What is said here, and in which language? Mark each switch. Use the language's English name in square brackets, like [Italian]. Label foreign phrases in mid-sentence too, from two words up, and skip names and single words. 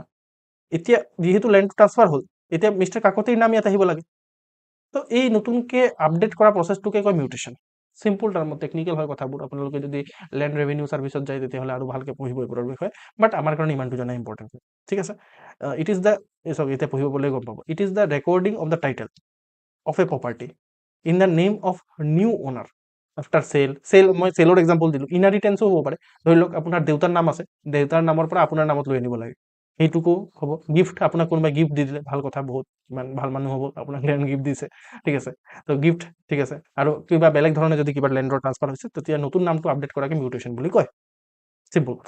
[Assamese] এতিয়া যিহেতু [English] land transfer [Assamese] হ'ল, এতিয়া মিষ্টাৰ কাকতিৰ নাম ইয়াত আহিব লাগে। তো এই নতুনকৈ আপডেট কৰা প্ৰচেছটোকে কয় মিউটেশ্যন। চিম্পল টাৰ্মত, টেকনিকেল হয় কথাবোৰ, আপোনালোকে যদি [English] land revenue [Assamese] ছাৰ্ভিচত যায় তেতিয়াহ'লে আৰু ভালকৈ পঢ়িব এইবোৰৰ বিষয়ে, বাট আমাৰ কাৰণে ইমানটো জনা ইম্পৰ্টেণ্ট, ঠিক আছে। [English] it is the, [Assamese] চাওক এতিয়া পঢ়িব গ'লে গম পাব, [English] it is the recording of the title of a property in the name of new owner after sale, মই চেলৰ এক্সাম্পল দিলোঁ। [Assamese] ইনহেৰিটেন্সো হ'ব পাৰে, ধৰি লওক আপোনাৰ দেউতাৰ নাম আছে, দেউতাৰ নামৰ পৰা আপোনাৰ নামত লৈ আনিব লাগে, সেইটোকো হ'ব। গিফ্ট, আপোনাক কোনোবাই গিফ্ট দি দিলে, ভাল কথা, বহুত ইমান ভাল মানুহ হ'ব, আপোনাক [English] land gift [Assamese] দিছে, ঠিক আছে। তো গিফ্ট, ঠিক আছে। আৰু কিবা বেলেগ ধৰণে যদি কিবা লেণ্ডৰ ট্ৰান্সফাৰ হৈছে, তেতিয়া নতুন নামটো আপডেট কৰাকে মিউটেশ্যন বুলি কয়, চিম্পল কথা।